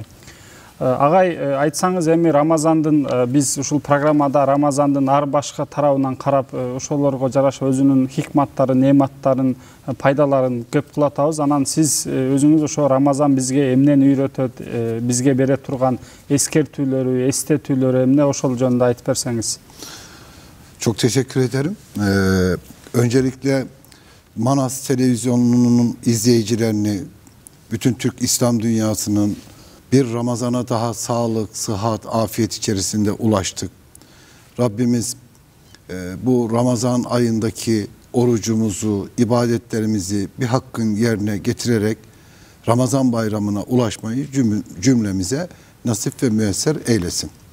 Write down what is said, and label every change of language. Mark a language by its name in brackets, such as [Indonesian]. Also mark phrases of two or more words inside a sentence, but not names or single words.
[Kyrgyz] Агай, айтсаңыз, эми Рамазандын биз ушул программада Рамазандын ар башка тарабынан карап, ошолорго жараша өзүнүн хикматтарын, неаматтарын, пайдаларын көп кылатабыз. Анан сиз өзүңүз ошо Рамазан бизге эмнени үйрөтөт, бизге бере турган эскертүүлөрү, эстетүүлөрү эмне, ошол жөнүндө айтып берсеңиz. [Turkish] Çok teşekkür ederim. Öncelikle Manas Televizyonu'nun izleyicilerini, bütün Türk İslam dünyasının bir Ramazan'a daha sağlık, sıhhat, afiyet içerisinde ulaştık. Rabbimiz bu Ramazan ayındaki orucumuzu, ibadetlerimizi bir hakkın yerine getirerek Ramazan bayramına ulaşmayı cümlemize nasip ve müyesser eylesin.